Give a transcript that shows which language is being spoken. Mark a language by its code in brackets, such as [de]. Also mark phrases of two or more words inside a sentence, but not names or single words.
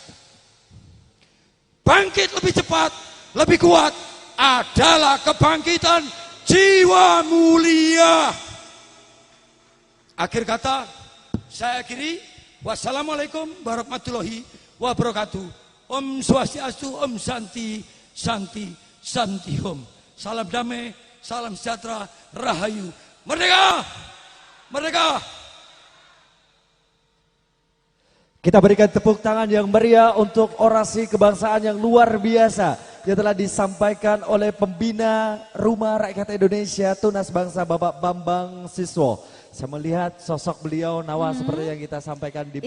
[id] Bangkit lebih cepat, lebih kuat adalah kebangkitan jiwa mulia. Akhir kata, saya akhiri. [ar] والسلام عليكم ورحمة الله وبركاته. [ban] Om Swastiastu, Om Santi, Santi, Santi Om. [id] Salam damai, salam sejahtera, rahayu. Merdeka! Merdeka! Kita berikan tepuk tangan yang meriah untuk orasi kebangsaan yang luar biasa yang telah disampaikan oleh pembina Rumah Rakyat Indonesia Tunas Bangsa Bapak Bambang Siswo. Saya melihat sosok beliau Nawa seperti yang kita sampaikan di